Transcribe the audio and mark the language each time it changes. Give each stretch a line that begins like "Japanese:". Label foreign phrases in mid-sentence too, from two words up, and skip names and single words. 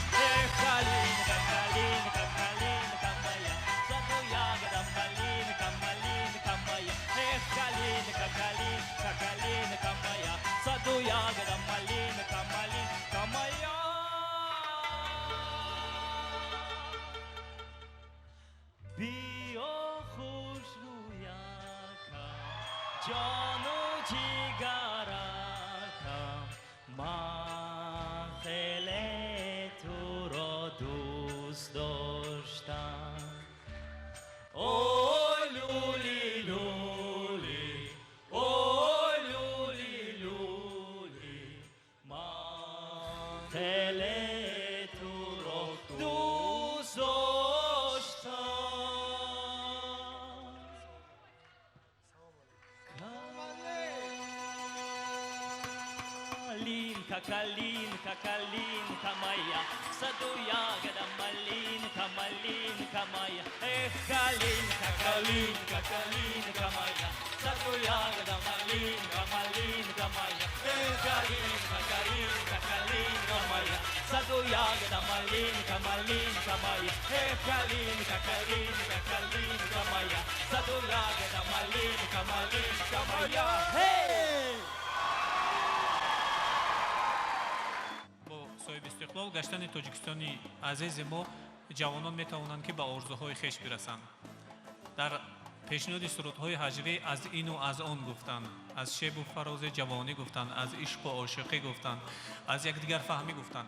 Russian: Эх, калинка, калинка, калинка моя, в саду ягода малинка, малинка моя. Эх, калинка, калинка, калинка моя, в саду ягода малинка, малинка моя.
Persian: بیو خوش رویکه، جان جگرکه، من خیلی تو رو دوست داشتم. اوی لولی لولی، اوی لولی لولی، من خیلی تو رو دوست داشتم.
Russian: Калинка, калинка моя, в саду ягода малинка, малинка моя. Эх, калинка, калинка, калинка моя, в саду ягода малинка, малинка моя. Эх, калинка, калинка, калинка моя, в саду ягода малинка, малинка моя. Эх, калинка, калинка, калинка моя, в саду ягода малинка, малинка моя. Hey!
Persian: استقلال گشتن تاجیکستانی عزیز ما جوانان میتوانند که به آرزوهای خیش برسند. در پیشنهاد سرودهای هجوی از این و از آن گفتند، از شیب و فراز جوانی گفتند، از عشق و عاشقی گفتند، از یکدیگر فهمی گفتند.